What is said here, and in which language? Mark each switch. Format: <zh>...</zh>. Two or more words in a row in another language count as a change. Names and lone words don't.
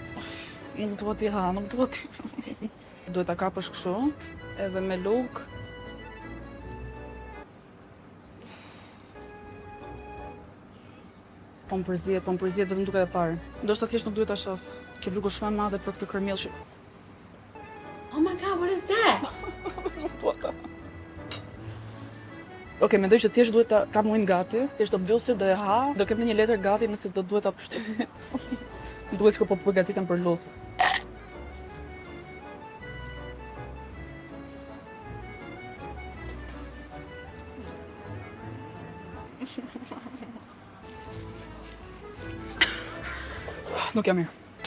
<sq>Nuk duhet t'i ha, nuk duhet t'i... Duhet ta kapësh kështu, edhe me luk. Po më përzihet vetëm duke e parë. Ndoshta thjesht nuk duhet ta shoh. Ke lugë shumë e madhe për këtë kërmill që...</sq> <en>Oh my god, what is that?</en> <sq>Okej, mendoj që thjesht duhet ta kam ujin gati. Thjesht do mbylli, do e ha, do kem një letër gati nëse do duhet ta pështyj. Duhet që po përgatitem për lutë. Nuk jam mirë.</sq>